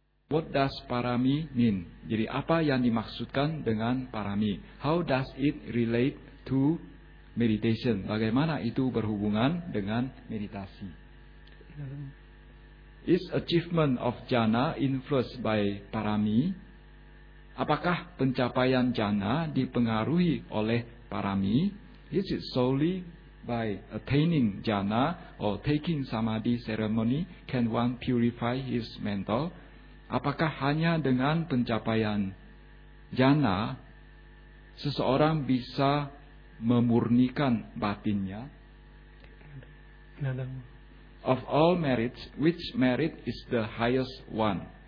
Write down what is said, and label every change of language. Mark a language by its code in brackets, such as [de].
[en] What does parami mean? [id] Jadi apa yang dimaksudkan dengan parami? [en] How does it relate to meditation? [id] Bagaimana itu berhubungan dengan meditasi? [en] Is achievement of jhana influenced by parami? [id] Apakah pencapaian jhana dipengaruhi oleh parami? [en] Is it solely by attaining jhana or taking samadhi ceremony? Can one purify his mental? [id] Apakah hanya dengan pencapaian jhana seseorang bisa memurnikan batinnya? [en] Of all merits, which merit is the highest one?